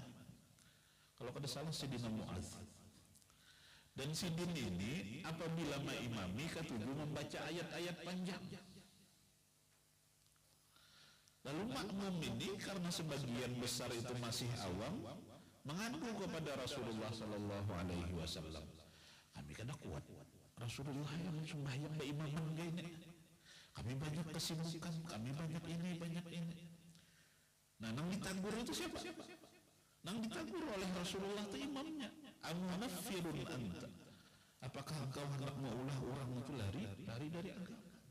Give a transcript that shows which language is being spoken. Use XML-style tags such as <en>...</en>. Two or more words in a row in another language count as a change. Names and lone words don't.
<id>Kalau kada salah Sidina Mu'adz. Dan Sidin ini apabila mengimami ketujuh membaca ayat-ayat panjang. Lalu makmum ini karena sebagian besar itu masih awam, mengadu kepada Rasulullah</id> <ar>صلى الله عليه وسلم.</ar> <bjn>Kami kada kuat. Rasulullah yang sembahyang ba imaman gini.</bjn> <id>Kami banyak kesibukan, kami banyak ini, banyak ini.</id> <bjn>Nah, nang ditegur itu siapa? Nang ditegur oleh Rasulullah itu imamnya.</bjn> <ar>أمنفر أنت.</ar> <id>Apakah engkau hendak maulah orang itu lari dari engkau?</id>